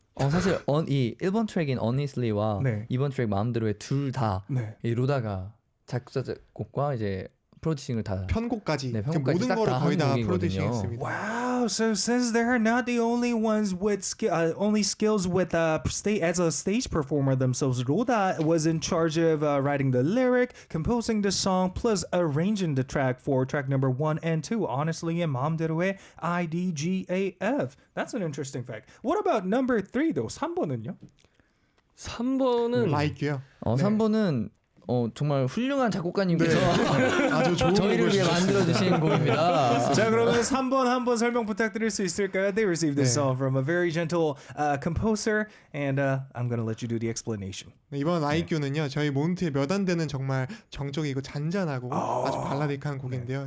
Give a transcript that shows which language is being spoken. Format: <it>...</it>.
<ko>사실 이 1번 트랙인 Honestly와 네. 2번 트랙 마음대로의 둘 다 네. 이 로다가 작곡자 작곡과 이제 프로듀싱을 다 편곡까지 네, 그 편곡까지 모든 싹 거를 다 거의 한 다 곡이거든요. 프로듀싱했습니다.</ko> <en>Wow, so since they're not the only ones with only skills with as a stage performer themselves, Roda was in charge of writing the lyric, composing the song, plus arranging the track for track number 1 and 2. Honestly, and 마음대로 해 IDGAF. That's an interesting fact. What about number 3 though?</en> <ko>3번은요? 3번은 라이크요. 3번은 정말 훌륭한 작곡가님께서 아주 좋은 저희를 위해 만들어 주신 곡입니다. 자, 그러면 3번 한번 설명 부탁드릴 수 있을까요?</ko> <en>They received this</en> <ko>네.</ko> <en>song from a very gentle composer, and I'm gonna let you do the explanation.</en> <ko>네, 이번 아이큐는요 저희 몬트의 몇 안 되는 정말 정적이고 잔잔하고 아주 발라딕한 곡인데요.</ko>